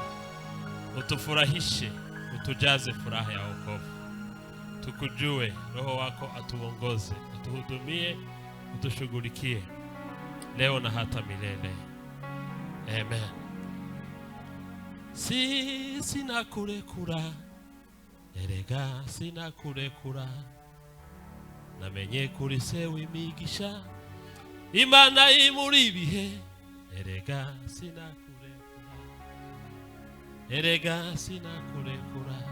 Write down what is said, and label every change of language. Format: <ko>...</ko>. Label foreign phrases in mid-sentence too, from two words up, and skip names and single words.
<sw>Utufurahishe, utujaze furaha ya wokovu. Tukujue, Roho wako atuongoze, utuhudumie, utushughulikie leo na hata milele. Amen.</sw> <rw>Sina kurekura, erega sina kurekura, namenye kuri sewe imigisha, Imana imuri bihe, erega sina kurekura, erega sina kurekura,</rw>